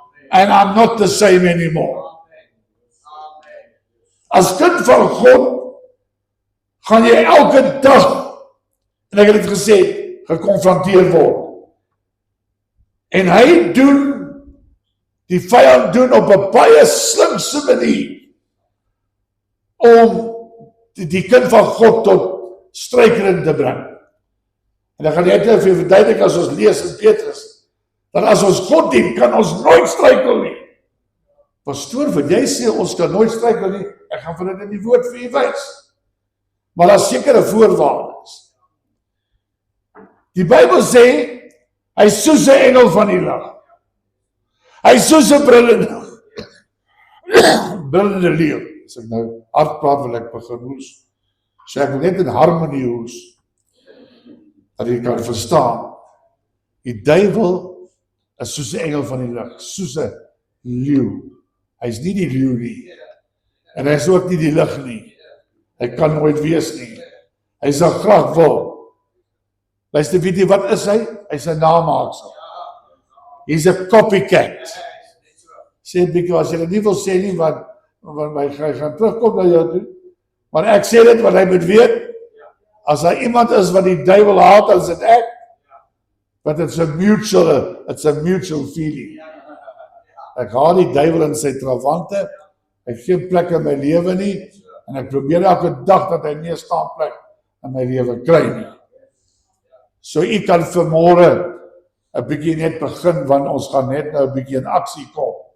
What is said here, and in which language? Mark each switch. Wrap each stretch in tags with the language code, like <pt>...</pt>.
<en>And I'm not the same anymore.</en> <af>As kind van God gaan jy elke dag, en ek het dit gesê, gekonfronteer word. En hy die vyand doen op 'n baie slinkse manier om die kind van God tot struikeling te bring. En dan gaan jy net vir jou verduidelik as ons lees in Petrus, dat as ons God dien, kan ons nooit struikel nie. Pastoor, wat jy sê, ons kan nooit struikel nie, ek gaan vir dit in die woord vir u wys. Maar daar is sekere voorwaardes. Die Bybel sê, hy is soos 'n engel van die lig. Hy is soos 'n brullende leeu. As ek nou hard praat, wil ek begin hoes. So ek wil net in harmonie hoes, dat jy kan verstaan. Die duiwel is soos 'n engel van die lig, soos 'n leeu. Hy is nie die leeu nie. En hy is ook nie die lig nie. Hy kan nooit wees nie. Hy sal graag wil. Luister, weet jy wat is hy? Hy is 'n namaaksel. Hy's 'n copycat. Sê dit bietjie as jy dit nie wil sê nie, want hy gaan terugkom na jou toe. Maar ek sê dit want hy moet weet, as daar iemand is wat die duiwel haat, dan is dit ek.</af> <en>But it's a mutual feeling.</en> <af>Ek haat die duiwel in sy trawante, ek gee plek in my lewe nie, en ek probeer elke dag dat hy nie 'n staanplek in my lewe kry nie. So u kan vanmôre 'n bietjie net begin, want ons gaan net nou 'n bietjie in aksie kom.</af>